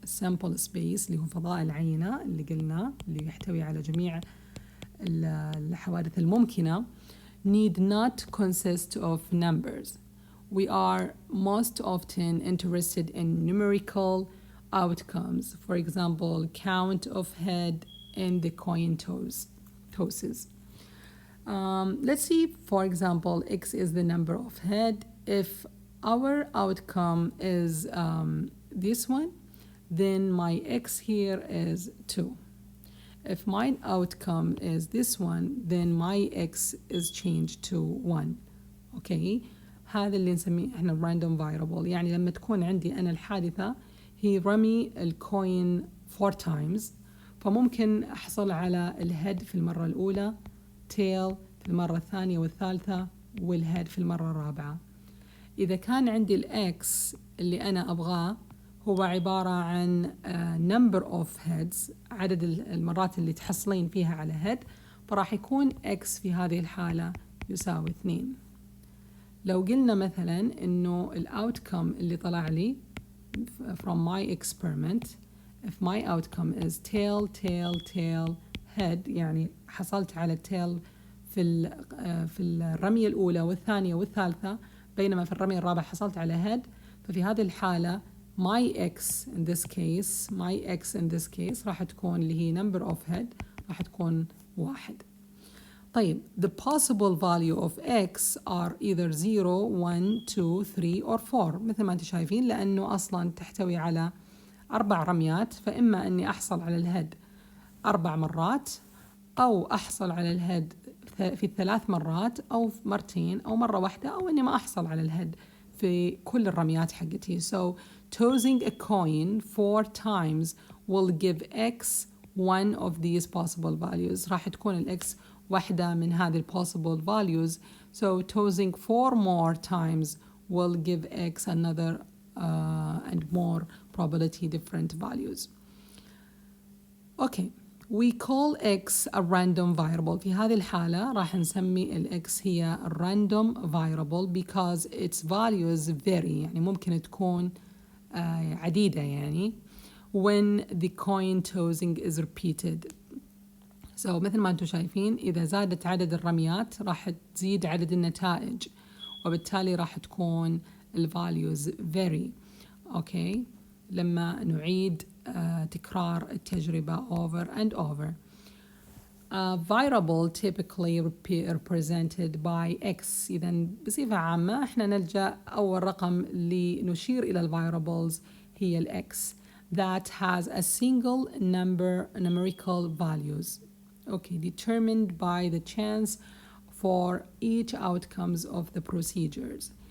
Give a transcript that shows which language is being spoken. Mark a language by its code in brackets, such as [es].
[en] sample space [ar] اللي هو فضاء العينة اللي قلنا اللي يحتوي على جميع الحوادث الممكنة [en] need not consist of numbers. We are most often interested in numerical outcomes. For example, count of head and the coin tosses. Let's see, for example, X is the number of head. If our outcome is this one, then my X here is 2. If my outcome is this one, then my X is changed to 1. [ar] Okay, هذا اللي نسميه احنا random variable. يعني لما تكون عندي أنا الحادثة هي رمي الكوين [en] 4 times، [ar] فممكن أحصل على الهيد في المرة الأولى، tail في المرة الثانية والثالثة، والهيد في المرة الرابعة. إذا كان عندي الإكس اللي أنا أبغاه هو عبارة عن [en] number of heads، [ar] عدد المرات اللي تحصلين فيها على head، فراح يكون x في هذه الحالة يساوي 2. لو قلنا مثلا إنه outcome اللي طلع لي [en] from my experiment، if my outcome is tail tail tail head، [ar] يعني حصلت على tail في الرمية الأولى والثانية والثالثة، بينما في الرمية الرابعة حصلت على head، ففي هذه الحالة [en] my x in this case [ar] راح تكون اللي هي [en] number of head [ar] راح تكون [en] 1. [ar] طيب [en] the possible value of x are either 0, 1, 2, 3 or 4 [ar] مثل ما انتم شايفين، لأنه أصلا تحتوي على 4 رميات، فإما أني أحصل على الهيد 4 مرات، أو أحصل على الهيد في 3 مرات، أو مرتين، أو مرة واحدة، أو أني ما أحصل على الهيد في كل الرميات حقتي. [en] So tossing a coin 4 times will give x one of these possible values. [ar] راح تكون الx واحدة من هذه [en] possible values. So tossing 4 more times will give x another and more probability different values. Okay, we call x a random variable. [ar] في هذه الحالة راح نسمي ال x هي [en] random variable because its values vary، [ar] يعني ممكن تكون عديدة يعني [en] when the coin tossing is repeated. [ar] So مثل ما انتم شايفين إذا زادت عدد الرميات راح تزيد عدد النتائج، وبالتالي راح تكون ال [en] values vary. [ar] Okay, لما نعيد تكرار التجربة [en] over and over. A variable typically represented by x. [ar] إذا بصفة عامة احنا نلجأ أول رقم لنشير إلى ال variables هي ال x [en] that has a single numerical values. Okay, determined by the chance for each outcomes of the procedures.